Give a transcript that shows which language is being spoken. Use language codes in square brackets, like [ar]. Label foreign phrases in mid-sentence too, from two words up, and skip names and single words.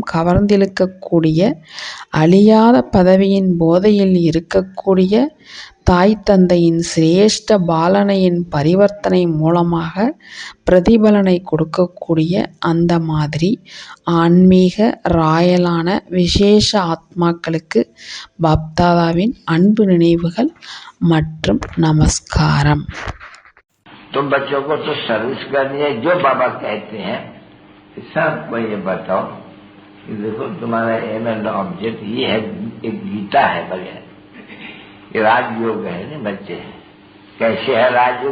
[ta] கவர்ந்திழுக்கக்கூடிய, அழியாத பதவியின் போதையில் இருக்கக்கூடிய, தாய் தந்தையின் சிரேஷ்ட பாலனையின் பரிவர்த்தனை மூலமாக பிரதிபலனை கொடுக்கக்கூடிய அந்த மாதிரி ஆன்மீக ராயலான விசேஷ ஆத்மாக்களுக்கு பாப்தாதாவின் அன்பு நினைவுகள் மற்றும் நமஸ்காரம். [hi] तुम बच्चों को तो सर्विस करनी है, जो बाबा कहते हैं सबको ये बताओ कि देखो तुम्हारा [en] aim and object [hi] ये है, एक गीता है बगैर, ये राजयोग है ना बच्चे। कैसे है राजयोग?